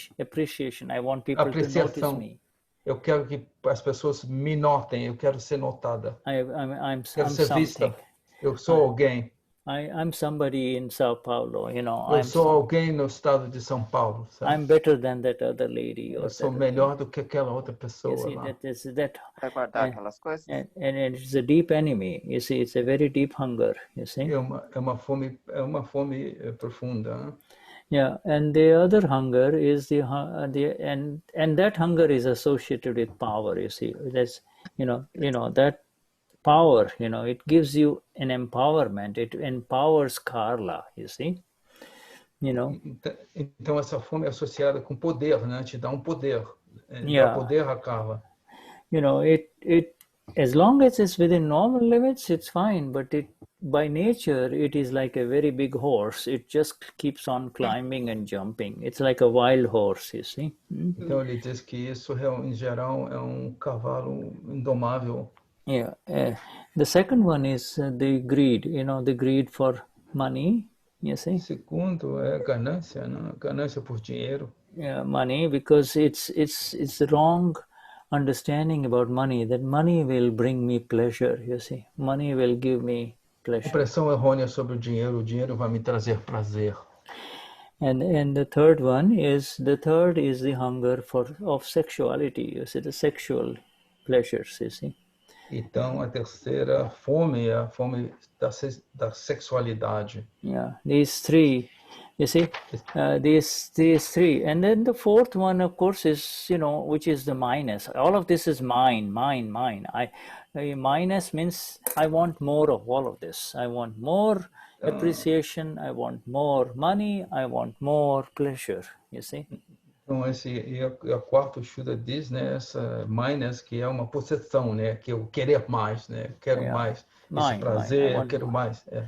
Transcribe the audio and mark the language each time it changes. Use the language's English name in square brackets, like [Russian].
[English] Appreciation. I want people to notice me. [Portuguese] Eu quero que as pessoas me notem. Eu quero ser notada. [English] I'm [Portuguese] quero ser vista. Eu sou alguém. [English] I'm somebody in Sao Paulo, [Portuguese] Eu sou alguém no estado de São Paulo. Sabe? [English] I'm better than that other lady. [Portuguese] Eu sou melhor do que aquela outra pessoa lá. Vai guardar aquelas coisas. [English] And it's a deep enemy. You see, it's a very deep hunger. You see. [Portuguese] É uma fome profunda. Né? [English] Yeah, and the other hunger is and that hunger is associated with power. You see, that's that. Power, it gives you an empowerment. It empowers Carla, you see. [Portuguese] Então essa fome é associada com poder, né? Te dá poder. Dá poder a Carla. [English] It as long as it's within normal limits, it's fine. But by nature, it is like a very big horse. It just keeps on climbing and jumping. It's like a wild horse, you see. [Portuguese] Então ele diz que isso, em geral, é cavalo indomável. [English] Yeah. The second one is the greed. The greed for money. You see. [Portuguese] Segundo é ganância, né? Ganância por dinheiro. [English] Yeah, money, because it's the wrong understanding about money. That money will bring me pleasure. You see, money will give me pleasure. [Portuguese] Impressão errônea sobre o dinheiro vai me trazer prazer. [English] And the third is the hunger of sexuality. You see, the sexual pleasures. You see. [Portuguese] Então, a terceira fome é a fome da sexualidade. [English] Yeah, these three, you see, these three. And then the fourth one, of course, is, which is the minus. All of this is mine. Minus means I want more of all of this. I want more appreciation. I want more money. I want more pleasure, you see. [Portuguese] Então, a quarta Shuddha diz, né, essa minus, que é uma possessão, né, que eu querer mais, né, eu quero mais, esse prazer, eu quero mais.